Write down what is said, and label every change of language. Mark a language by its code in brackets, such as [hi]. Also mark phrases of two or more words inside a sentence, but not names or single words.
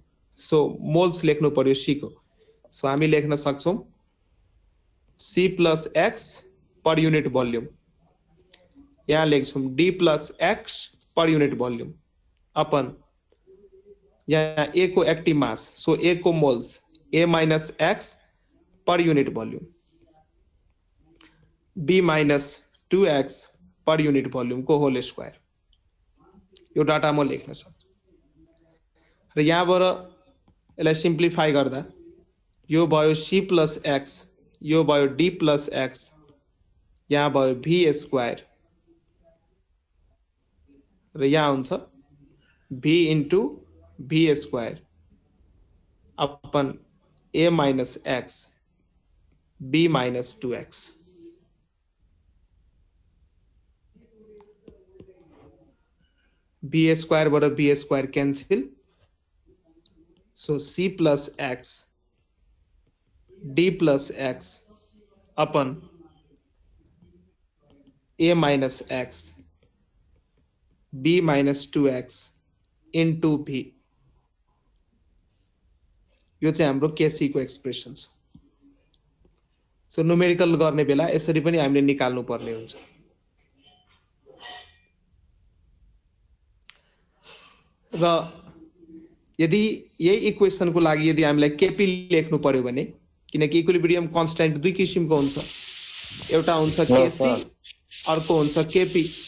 [en] so moles [ne] लेख्नु पर्यो सी को। [en] सो [ne] हामी लेख्न सक्छौँ [en] C plus x per unit volume, [ne] यहाँ लेख्छौँ [en] D plus x per unit volume upon [ne] यहाँ ए को [en] active mass, so A को moles A minus x per unit volume, B minus 2x per unit volume को whole square। [ne] यो डाटा म लेख्न सक्छु। र यहाँबाट यसलाई सिम्प्लिफाई गर्दा यो भयो [en] c plus x, [ne] यो भयो [en] d plus x, [ne] यहाँ भयो [en] v square [ne] र यहाँ हुन्छ [en] v into v square upon a minus x b minus 2x. b square बाट b square cancel. So c plus x d plus x upon a minus x b minus 2x into b. [ne] यो चाहिँ हाम्रो केसी को एक्सप्रेसन छ. सो न्युमेरिकल गर्ने बेला यसरी पनि हामीले निकाल्नु पर्ने हुन्छ. र यदि यही इक्वेसनको लागि यदि हामीलाई केपी लेख्नु पर्यो भने, किनकि [en] equilibrium constant [ne] दुई किसिमको हुन्छ, एउटा हुन्छ केसी अर्को हुन्छ केपी.